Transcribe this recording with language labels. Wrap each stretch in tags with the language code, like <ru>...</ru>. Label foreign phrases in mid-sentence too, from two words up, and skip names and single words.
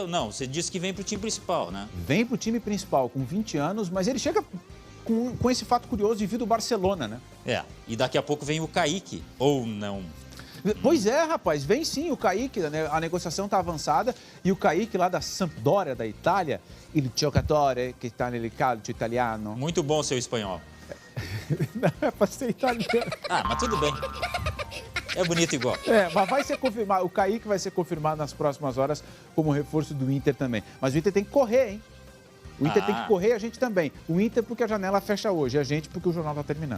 <pt>Não, você disse que vem pro time principal, né? Vem pro time principal com 20 anos, mas ele chega com esse fato curioso de vir do Barcelona, né? E daqui a pouco vem o Kaique, ou não? Pois é, rapaz, vem sim o Kaique, a negociação está avançada e o Kaique lá da Sampdoria, da Itália,</pt> <it>il giocatore che sta nel calcio italiano.</it> <pt>Muito bom seu espanhol. Não é para ser italiano. Mas tudo bem. É bonito igual. Mas vai ser confirmado, o Kaique vai ser confirmado nas próximas horas como reforço do Inter também. Mas o Inter tem que correr, hein? O Inter tem que correr, a gente também. O Inter porque a janela fecha hoje, a gente porque o jornal está terminando.</pt>